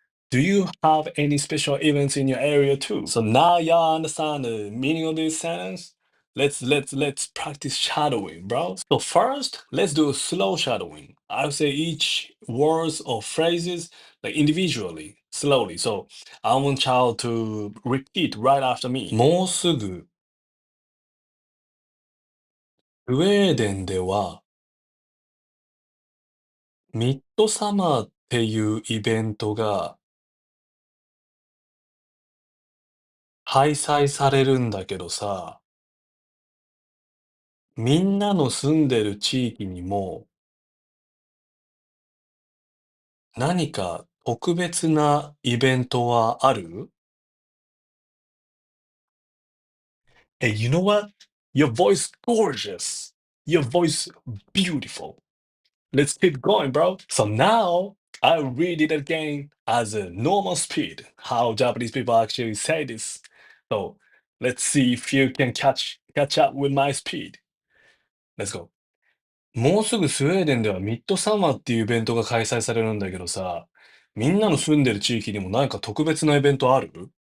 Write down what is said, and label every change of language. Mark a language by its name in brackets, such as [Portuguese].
[English] Do you have any special events in your area too? So now y'all understand the meaning of this sentence. Let's practice shadowing, bro. So first, let's do a slow shadowing. I'll say each words or phrases like individually, slowly. So I want y'all to repeat right after me. [Japanese] もうすぐスウェーデンではミッドサマーっていうイベントが開催されるんだけどさ、みんなの住んでる地域にも何か特別なイベントはある？ [English] Hey, you know what? Your voice gorgeous. Your voice beautiful. Let's keep going, bro. So now I read it again as a normal speed, how Japanese people actually say this. So let's see if you can catch up with my speed. Let's go. [Japanese] もうすぐスウェーデンではミッドサマーっていうイベントが開催されるんだけどさ、みんなの住んでる地域にも何か特別なイベントある？